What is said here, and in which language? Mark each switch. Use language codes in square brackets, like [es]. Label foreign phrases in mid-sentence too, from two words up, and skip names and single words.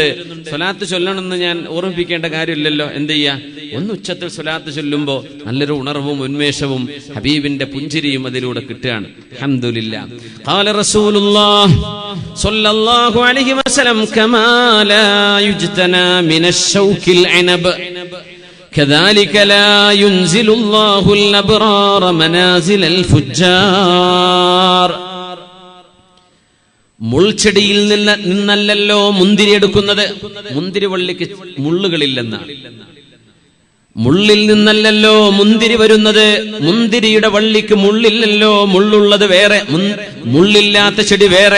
[ml] സ്വലാത്ത് ചൊല്ലണമെന്ന് ഞാൻ ഓർമ്മിപ്പിക്കേണ്ട കാര്യമില്ലല്ലോ. എന്ത് ചെയ്യാ? ഒന്ന് ഉച്ചത്തിൽ സ്വലാത്ത് ചൊല്ലുമ്പോ നല്ലൊരു ഉണർവും ഉന്മേഷവും ഹബീബിന്റെ പുഞ്ചിരിയും അതിലൂടെ കിട്ടുകയാണ്. [ar] الحمد لله. قال رسول الله صلى الله عليه وسلم كما لا يجتنى من الشوك العنب كذلك لا ينزل الله الأبرار منازل الفجار. [ml] മുൾച്ചെടിയിൽ നിന്നല്ലല്ലോ മുന്തിരി എടുക്കുന്നത്. മുന്തിരി വള്ളിക്ക് മുള്ളുകളില്ലെന്നാണ്. മുള്ളിൽ നിന്നല്ലല്ലോ മുന്തിരി വരുന്നത്. മുന്തിരിയുടെ വള്ളിക്ക് മുള്ളില്ലല്ലോ. മുള്ളുള്ളത് വേറെ, മുള്ളില്ലാത്ത ചെടി വേറെ.